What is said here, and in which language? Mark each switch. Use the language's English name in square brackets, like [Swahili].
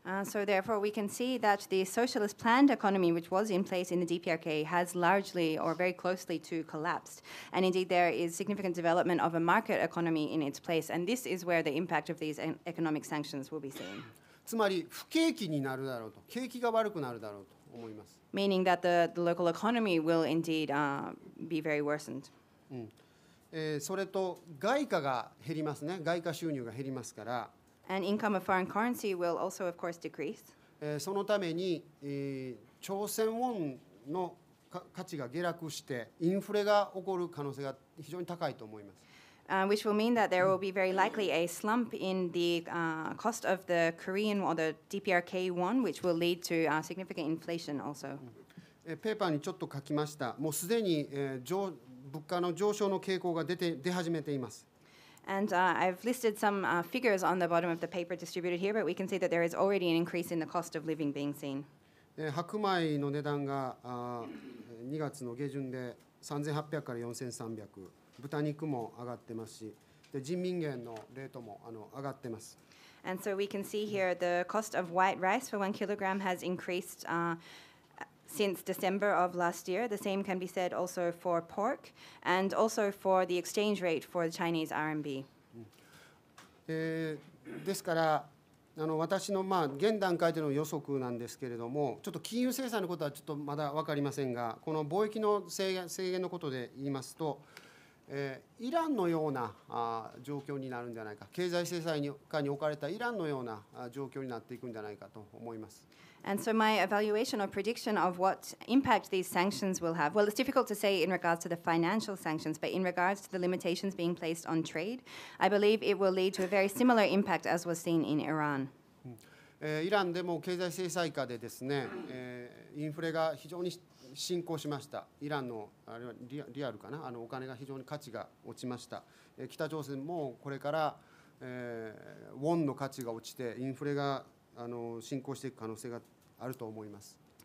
[English] So therefore, we can see that the socialist planned economy, which was in place in the DPRK, has largely or very closely to collapsed. And indeed, there is significant development of a market economy in its place. And this is where the impact of these economic sanctions will be seen. [Japanese] つまり不景気になるだろうと、景気が悪くなるだろうと思います。 [English] Meaning that the local economy will indeed be very worsened. [Japanese] それと外貨が減りますね。外貨収入が減りますから。 [English] And income of foreign currency will also, of course, decrease. [Japanese] そのために、朝鮮ウォンの価値が下落してインフレが起こる可能性が非常に高いと思います。 [English] Which will mean that there will be very likely a slump in the cost of the Korean or the DPRK won, which will lead to significant inflation also. [Japanese] ペーパーにちょっと書きました。もうすでに、物価の上昇の傾向が出始めています。 [English] And I've listed some figures on the bottom of the paper distributed here, but we can see that there is already an increase in the cost of living being seen. [Japanese] 白米の値段が2月の下旬で3800から4300、豚肉も上がってますし、で人民元のレートも上がってます。 [English] And so we can see here the cost of white rice for 1 kilogram has increased since December of last year. The same can be said also for pork and also for the exchange rate for the Chinese RMB. [Japanese] ですから私の現段階での予測なんですけれども、ちょっと金融制裁のことはちょっとまだ分かりませんが、この貿易の制限のことで言いますと、イランのような状況になるんじゃないか、経済制裁下に置かれたイランのような状況になっていくんじゃないかと思います。 [English] And so my evaluation or prediction of what impact these sanctions will have, well, it's difficult to say in regards to the financial sanctions, but in regards to the limitations being placed on trade, I believe it will lead to a very similar impact as was seen in Iran. [Japanese] イランでも経済制裁下でですね、インフレが非常に進行しました。イランのあれはリアルかな、お金が非常に価値が落ちました。北朝鮮もこれから、ウォンの価値が落ちてインフレが進行していく可能性があると思います。